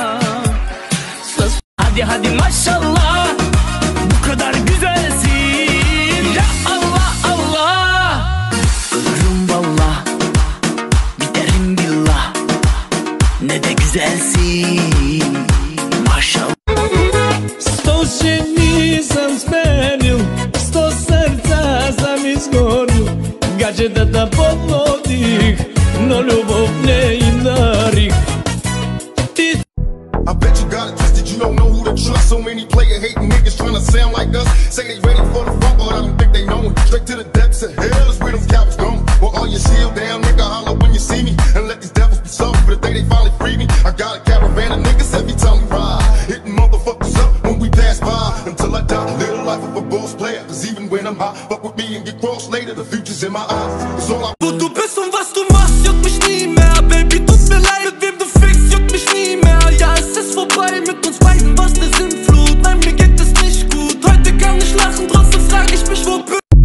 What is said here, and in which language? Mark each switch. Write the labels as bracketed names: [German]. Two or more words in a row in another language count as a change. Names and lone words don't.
[Turkish] Hadi hadi maşallah, bu kadar güzelsin. Ya Allah Allah, ölürüm vallah, biterim billah, ne de güzelsin maşallah. [Macedonian] 100 жени сам сменил, 100 срца сам изгорил, гаѓе да подводих, но љубов не им дарих. [English] I bet you got it twisted, you don't know who to trust. So many player hating niggas trying to sound like us. Say they ready for the front, but I don't think they know it. Straight to the depths of hell is where them cowards going. Well, all your shield down, nigga, holler when you see me. And let these devils be soft for the day they finally free me. I got a caravan of niggas every time we ride, hitting motherfuckers up when we pass by. Until I die, live the life of a boss player. Cause even when I'm high, fuck with me and get crossed later. The future's in my eyes, it's all I... [German] Wo du bist und was du machst, juckt mich nie mehr. Baby, tut mir leid, mit wem du fickst, juckt mich nie mehr. Ja, es ist vorbei mit uns beiden, was ne Sinnflut. Nein, mir geht es nicht gut, heute kann ich lachen, trotzdem frag ich mich, wo bin